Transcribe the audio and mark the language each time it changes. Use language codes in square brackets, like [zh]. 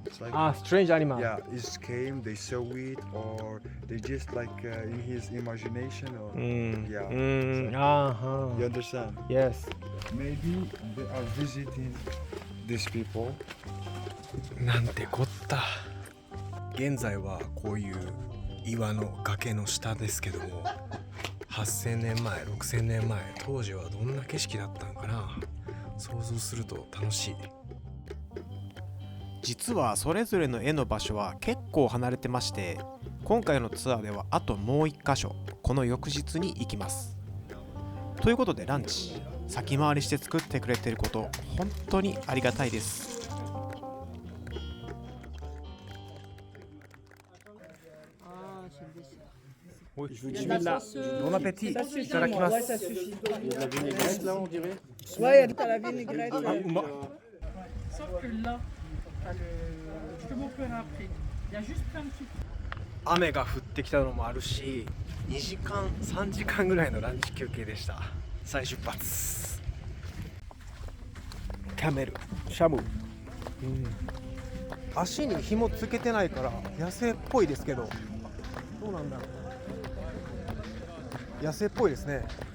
[en] It's like strange animal. yeah, it came, they saw it, or they just like in his imagination, or yeah. You understand? Yes. Maybe they are visiting these people. [ja] なんてこった。現在はこういう岩の崖の下ですけども、8000年前、6000年前、当時はどんな景色だったのかな。想像すると楽しい。実はそれぞれの絵の場所は結構離れてまして、今回のツアーではあともう1箇所、この翌日に行きます。ということでランチ、先回りして作ってくれていること、本当にありがたいです。 [fr] Bon appétit. [ja] Iただきます。 [fr] Ouais, t'as la vinaigrette. Sauf que là, je te montrerai après. Il y a juste plein de trucs. [ja] 雨が降ってきたのもあるし、2時間3時間ぐらいのランチ休憩でした。再出発。キャメル、シャム。足に紐つけてないから野生っぽいですけど、どうなんだろう。野生っぽいですね。